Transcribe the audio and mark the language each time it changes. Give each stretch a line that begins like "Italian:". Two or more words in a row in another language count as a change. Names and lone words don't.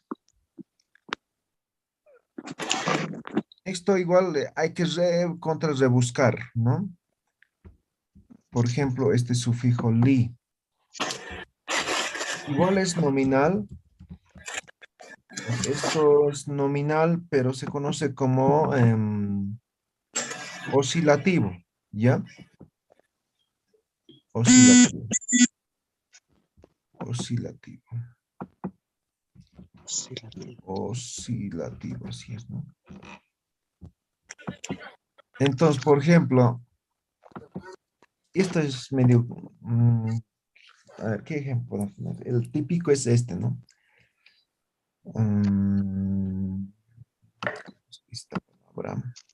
Spanish: Esto igual hay que rebuscar, ¿no? Por ejemplo, este sufijo li. Igual es nominal. Esto es nominal, pero se conoce como oscilativo, ¿ya? Oscilativo. Oscilativo. Oscilativo, así es, ¿no? Entonces, por ejemplo, esto es medio... a ver, ¿qué ejemplo podemos poner? El típico es este, ¿no? Esta palabra.